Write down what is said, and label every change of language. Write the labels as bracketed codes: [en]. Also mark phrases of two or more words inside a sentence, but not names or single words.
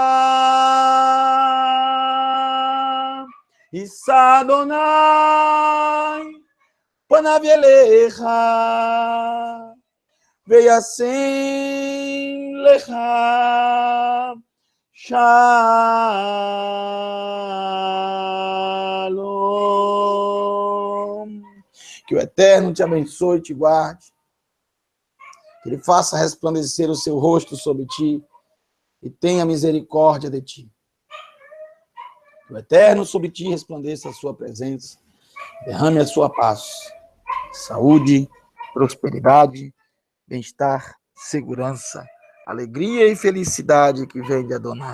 [he] ישא אדני, פניו אליך, וישם לך, שלום. [pt] Que o Eterno te abençoe e te guarde. Que Ele faça resplandecer o seu rosto sobre ti e tenha misericórdia de ti. Que o Eterno sobre ti resplandeça a sua presença, derrame a sua paz, saúde, prosperidade, bem-estar, segurança, alegria e felicidade que vem de Adonai.